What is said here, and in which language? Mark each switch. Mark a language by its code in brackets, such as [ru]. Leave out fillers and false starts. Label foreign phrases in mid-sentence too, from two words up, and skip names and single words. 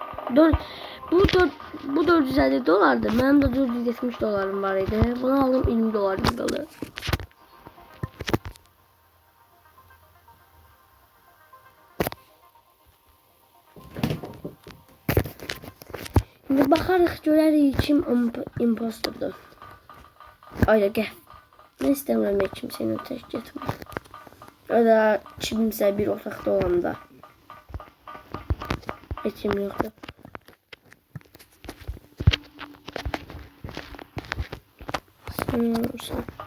[az] Bu 450 dolardı. [tr] Benim de 470 dolarım var idi. [az] Bunu aldım 20 dolarım qalır. Şimdi baxarıq görərik kim impostordur. Ayda gəl. Mən istəmirəm kimsəni tək getmək. Ya da kimsə bir otaqda olanda. Heç kim yoxdur. Sen.